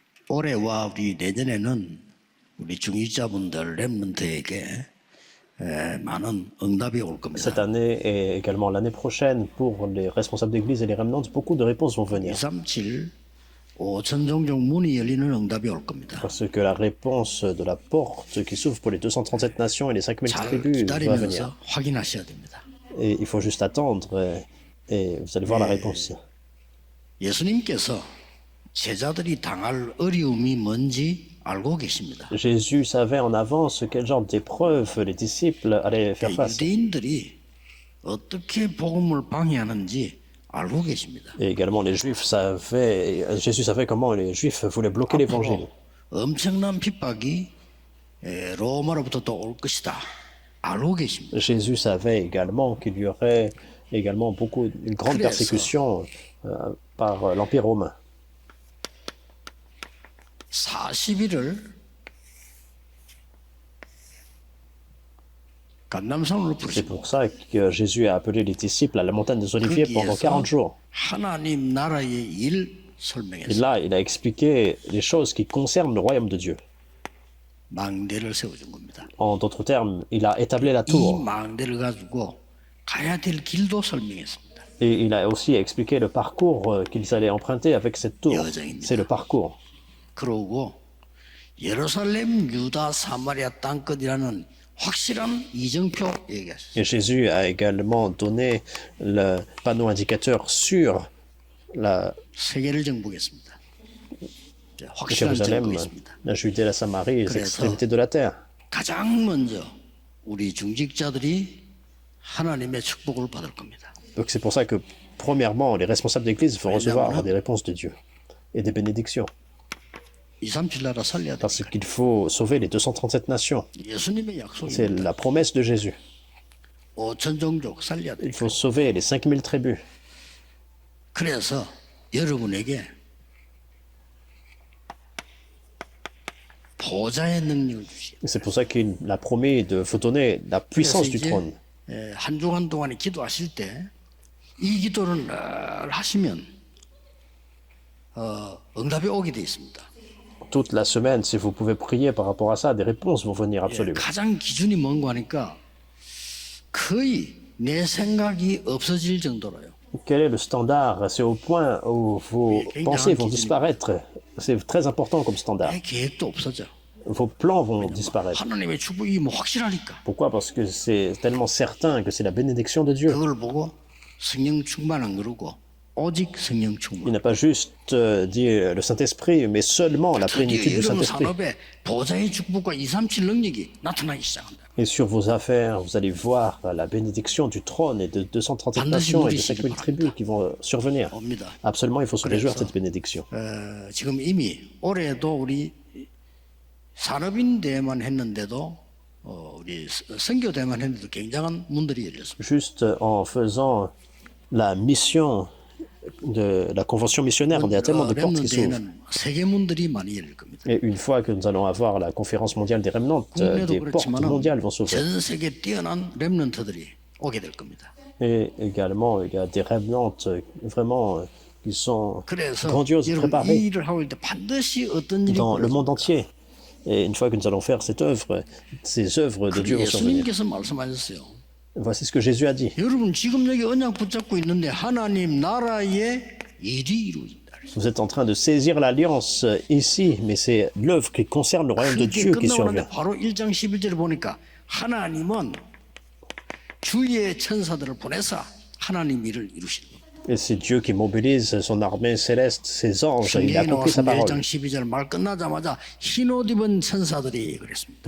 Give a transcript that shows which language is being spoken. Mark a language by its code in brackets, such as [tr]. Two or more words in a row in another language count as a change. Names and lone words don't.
[ko] 올해와 우리 내년에는 우리 중직자분들 렘넌트에게 많은 응답이 올 겁니다. [fr] Cette année et également l'année prochaine, pour les responsables d'église et les remnants, beaucoup de réponses vont venir. [ko] 237 5천 종족 문이 열리는 응답이 올 겁니다. [fr] Parce que la réponse de la porte qui s'ouvre pour les 237 nations et les 5000 [ko] 잘 [fr] tribus va venir. [ko] 기다리면서 확인하셔야 됩니다. [fr] Et il faut juste attendre et vous allez voir la réponse. [ko] 예수님께서 제자들이 당할 어려움이 뭔지 알고 계십니다. [fr] Jésus savait en avance quel genre d'épreuve les disciples allaient faire face. [ko] 유대인들이 어떻게 복음을 방해하는지 알고 계십니다. [fr] Et également les Juifs savaient, Jésus savait comment les Juifs voulaient bloquer l'évangile. [ko] 엄청난 핍박이 로마로부터 또 올 것이다. 알고 계십니다. [fr] Jésus savait également qu'il y aurait également une grande persécution par l'Empire romain. [ko] 40일을 감람산으로 [fr] C'est [ko] 부르시고 [fr] pour ça que Jésus a appelé les disciples à la montagne des Oliviers pendant 40 jours. [ko] 하나님 나라의 일 [fr] Et [ko] 설명했어요. [fr] là, il a expliqué les choses qui concernent le royaume de Dieu. [ko] 망대를 세워준 겁니다. [fr] En d'autres termes, il a établi la [ko] 이 [fr] tour. [ko] 망대를 가지고 가야 될 길도 설명했습니다. [fr] Et il a aussi expliqué le parcours qu'ils allaient emprunter avec cette tour. C'est le parcours. [ko] 그러고 예루살렘, 유다, 사마리아 땅끝이라는 확실한 이정표 얘기했어요. [fr] Et Jésus a également donné le panneau indicateur sur la [ko] 세계를 정복했습니다. 확실한 [fr] Jérusalem, [ko] 정복했습니다. [fr] la Judée, la Samarie et les extrémités de la terre. [ko] 가장 먼저 우리 중직자들이 하나님의 축복을 받을 겁니다. [fr] Donc c'est pour ça que, premièrement, les responsables d'église vont recevoir des réponses de Dieu et des bénédictions. [ko] 237 나라 살려야 [fr] Parce [ko] 되니까. [fr] qu'il faut sauver les 237 nations. [ko] 예수님의 [fr] C'est [ko] 약속입니다. [fr] la promesse de Jésus. [ko] 5천 종족 살려야 [fr] Il [ko] 되니까. [fr] faut sauver les 5000 tribus. [ko] 그래서 여러분에게 보좌의 능력을 주시오. [fr] C'est pour ça qu'il a promis de vous donner la puissance du trône. [ko] 한 주간 동안에 기도하실 때 이 기도를 늘 하시면 응답이 오게 돼 있습니다. [fr] Toute la semaine, si vous pouvez prier par rapport à ça, des réponses vont venir absolument. [ko] 가장 기준이 뭔가 하니까 거의 내 생각이 없어질 정도로요. [fr] Quel est le standard? C'est au point où vos pensées vont disparaître. C'est très important comme standard. [ko] 내 계획도 없어져. [fr] Vos plans vont disparaître. [ko] 하나님의 축복이 뭐 확실하니까. [fr] Pourquoi? Parce que c'est tellement certain que c'est la bénédiction de Dieu. [ko] 그걸 보고 성령 충만 안 그러고 오직 성령 [fr] Il [ko] 충만. [fr] n'a pas juste dit le Saint-Esprit, mais seulement la plénitude du [ko] 여러분 [fr] Saint-Esprit. [ko] 산업에 보좌의 축복과 237 능력이 나타나기 시작한다. [fr] Et sur vos affaires, vous allez voir la bénédiction du trône et de 237 nations et de 5000 tribus qui vont survenir. [ko] 옵니다. [fr] Absolument, il faut se réjouir de cette bénédiction. [ko] 지금 이미 올해도 우리 산업인 대회만 했는데도 우리 선교 대회만 했는데도 굉장한 문들이 열렸습니다. [fr] Juste en faisant la mission de la convention missionnaire, il y a tellement de portes qui s'ouvrent. [ko] 대회는 세계 문들이 많이 열릴 겁니다. [fr] Et une fois que nous allons avoir la conférence mondiale des remnants, [ko] 국내도 [fr] des portes mondiales vont s'ouvrir. [ko] 전 세계 뛰어난 렘넌트들이 오게 될 겁니다. [fr] Et également, il y a des remnants vraiment qui sont [ko] 그래서 [fr] grandioses, [ko] 여러분 이 [fr] préparés [ko] 일을 하고 있을 때 반드시 어떤 일이 [fr] dans le [ko] 벌어져요. [fr] monde entier. Et une fois que nous allons faire cette œuvre, ces œuvres de Dieu vont survenir. [ko] 예수님께서 말씀하셨어요. [fr] Voici ce que Jésus a dit. [ko] 여러분 지금 여기 언약 붙잡고 있는데 하나님 나라의 일이 이루어진다. [fr] Vous êtes en train de saisir l'alliance ici, mais c'est l'œuvre qui concerne le royaume de [ko] 그게 [fr] Dieu qui [ko] 끝나고 [fr] survient. [ko] 나는데 바로 1장 11절을 보니까 하나님은 주의 천사들을 보내서 하나님 일을 이루시는 겁니다. [fr] Et c'est Dieu qui mobilise son armée céleste, ses anges. Il a [ko] 성경에 [fr] accompli sa [ko] 나왔습니다. [fr] parole. [ko] 1장 12절 말 끝나자마자 흰 옷 입은 천사들이 그랬습니다.